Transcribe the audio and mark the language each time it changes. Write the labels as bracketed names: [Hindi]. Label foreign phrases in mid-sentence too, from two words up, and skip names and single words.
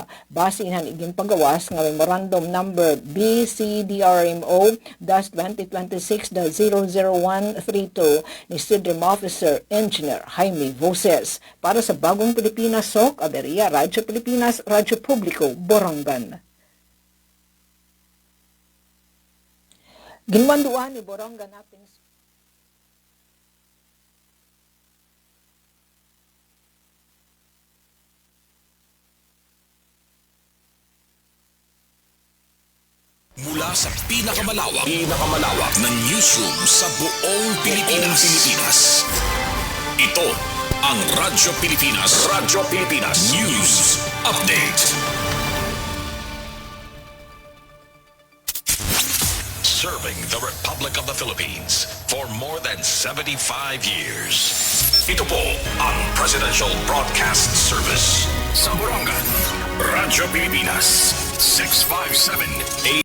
[Waray] Basin han iging pagawas nga Memorandum number BCDRMO-2026-00132 ni SIDRIM Officer Engineer Jaime Voces. [Filipino] Para sa Bagong Pilipinas, SOC, Aberia, Radyo Pilipinas, Radyo Publiko, Borongan. [Waray] Ginmanduan ni Borongan Acting [Filipino] Mula sa pinakamalawak na newsroom sa buong Pilipinas. Ito ang Radyo Pilipinas News Update. [English] Serving the Republic of the Philippines for more than 75 years. [Filipino] Ito po ang Presidential Broadcast Service sa Borongan. Radyo Pilipinas 657